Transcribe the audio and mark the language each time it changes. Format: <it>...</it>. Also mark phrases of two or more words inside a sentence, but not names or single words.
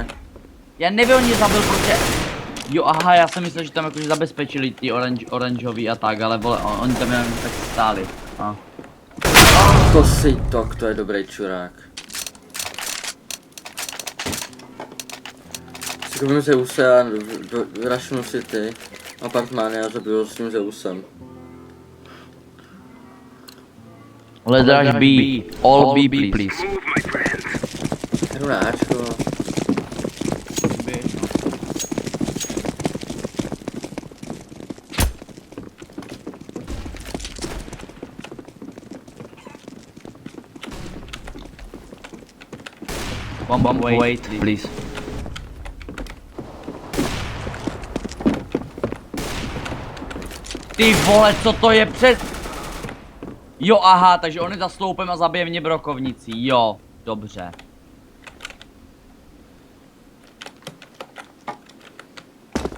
<cs>Já nevím, on mě zabil, protože... Jo, aha, já jsem myslel, že tam jakože zabezpečili ty oranžový a tak, ale vole, oni tam jenom tak stáli. A. To si tok, to je dobrý čurák. Si koupím Zeuse a vyrašnu si ty apartmány a zabiju s tím Zeusem.</cs> <en>Let's rush B. All B, please. Move, my friend.</en> <cs>Jdu na Ačko.</cs> <en>Bomb, wait, please.</en> <cs>Ty vole, co to je před... Jo, aha, takže on je za sloupem a zabije mě brokovnicí, jo, dobře.</cs>